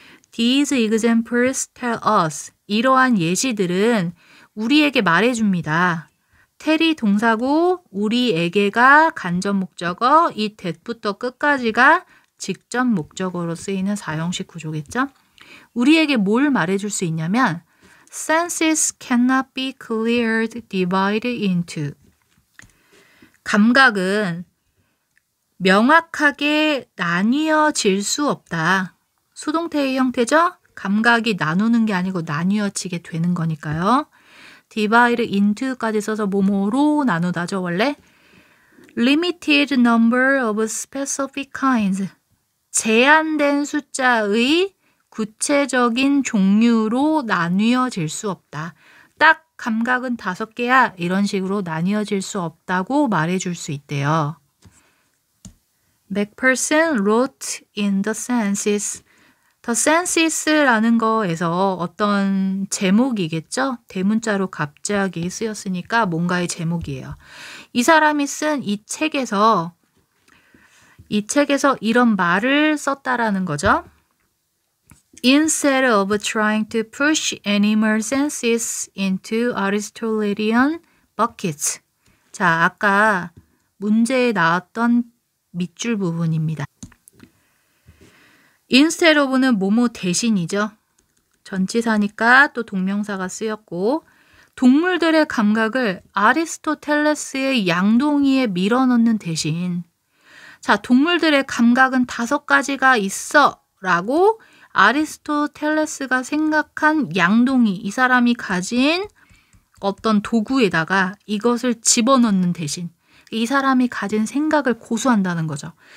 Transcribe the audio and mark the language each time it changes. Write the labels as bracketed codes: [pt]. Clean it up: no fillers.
[en] These examples tell us, [ko] 이러한 예시들은 우리에게 말해줍니다. tell이 동사고 우리에게가 간접 목적어, 이 that부터 끝까지가 직접 목적어로 쓰이는 사형식 구조겠죠. 우리에게 뭘 말해줄 수 있냐면 [en] senses cannot be cleared, divided into. [ko] 감각은 명확하게 나뉘어질 수 없다. 수동태의 형태죠? 감각이 나누는 게 아니고 나뉘어지게 되는 거니까요. divide into까지 써서 뭐뭐로 나누다죠, 원래. [en] limited number of specific kinds. [ko] 제한된 숫자의 구체적인 종류로 나뉘어질 수 없다. 딱 감각은 5개야. 이런 식으로 나뉘어질 수 없다고 말해줄 수 있대요. [en] Macpherson wrote in the senses. [ko] The senses라는 거에서 어떤 제목이겠죠? 대문자로 갑자기 쓰였으니까 뭔가의 제목이에요. 이 사람이 쓴 이 책에서 이런 말을 썼다라는 거죠. [en] Instead of trying to push animal senses into Aristotelian buckets. [ko] 자, 아까 문제에 나왔던 밑줄 부분입니다. Instead of는 뭐뭐 대신이죠. 전치사니까 또 동명사가 쓰였고 동물들의 감각을 아리스토텔레스의 양동이에 밀어넣는 대신 자, 동물들의 감각은 5가지가 있어 라고 아리스토텔레스가 생각한 양동이, 이 사람이 가진 어떤 도구에다가 이것을 집어넣는 대신 이 사람이 가진 생각을 고수한다는 거죠.